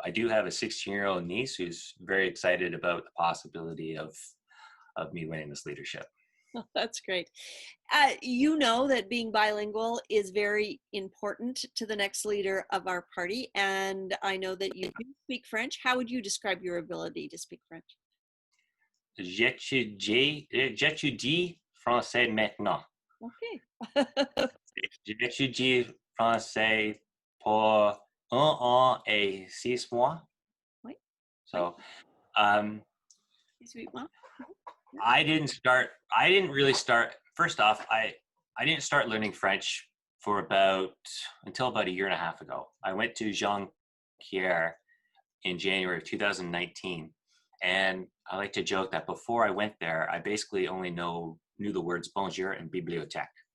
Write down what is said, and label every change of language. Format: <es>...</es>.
<en>I do have a 16-year-old niece who's very excited about the possibility of me winning this leadership. Oh, that's great. You know that being bilingual is very important to the next leader of our party, and I know that you do speak French. How would you describe your ability to speak French?</en> <fr>J'étudie français maintenant.</fr> <en>Okay.</en> <fr>J'étudie français pour 1 an et 6 mois. Oui.</fr> <en>So,</en> <fr>18 mois.</fr> <en>I didn't really start, first off, I didn't start learning French until about a year and a half ago. I went to Jean Pierre in January of 2019. And I like to joke that before I went there, I basically only knew the words bonjour and bibliothèque.</en>